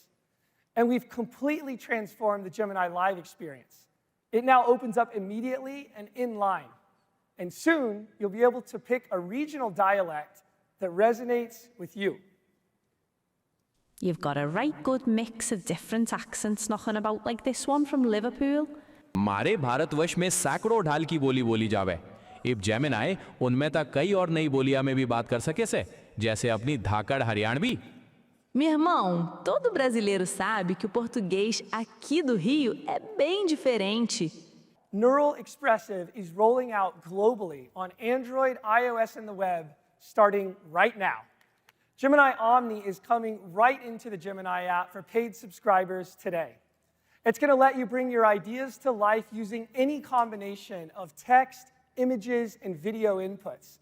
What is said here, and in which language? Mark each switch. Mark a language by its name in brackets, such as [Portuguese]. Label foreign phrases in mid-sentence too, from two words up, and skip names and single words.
[English] And we've completely transformed the Gemini Live experience. It now opens up immediately and inline. And soon, you'll be able to pick a regional dialect that resonates with you. You've got a right good mix of different accents knocking about like this one from Liverpool. [Haryanvi] हमारे भारतवर्ष में सैकड़ों ढाल की बोली बोली जावे। इब जेमिनाई उनमें तक कई और नई बोलियां में भी बात कर सके से, जैसे अपनी धाकड़ हरियाणवी। [Portuguese] Meu irmão, todo brasileiro sabe que o português aqui do Rio é bem diferente. [English] Neural Expressive is rolling out globally on Android, iOS, and the web starting right now. Gemini Omni is coming right into the Gemini app for paid subscribers today. It's going to let you bring your ideas to life using any combination of text, images, and video inputs.